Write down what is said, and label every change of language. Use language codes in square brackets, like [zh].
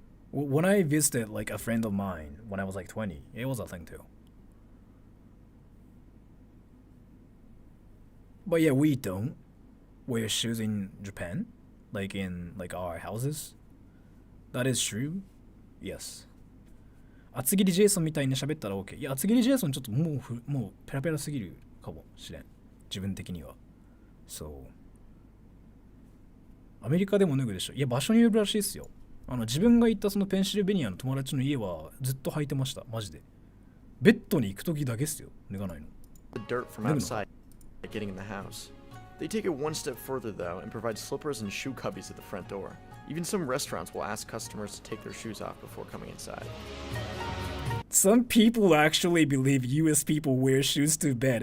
[en] When I visited like a friend of mine when I was like 20, it was a thing too. But yeah, we don't wear shoes in Japan, like in like our houses. That is true. Yes. [ja] 厚切りジェイソンみたいに喋ったら OK。いや、厚切りジェイソンちょっともうペラペラすぎるかもしれん。自分的には。そう。アメリカでも脱ぐでしょ。いや、場所によるらしいっすよ。自分が行ったそのペンシルベニアの友達の家はずっと履いてました。マジで。ベッドに行くときだけっすよ。脱がないの。 [en] The dirt from outside getting in the house. They take it one step further though and provide slippers and shoe cubbies at the front door. Even some restaurants will ask customers to take their shoes off before coming inside. Some people actually believe US people wear shoes to bed.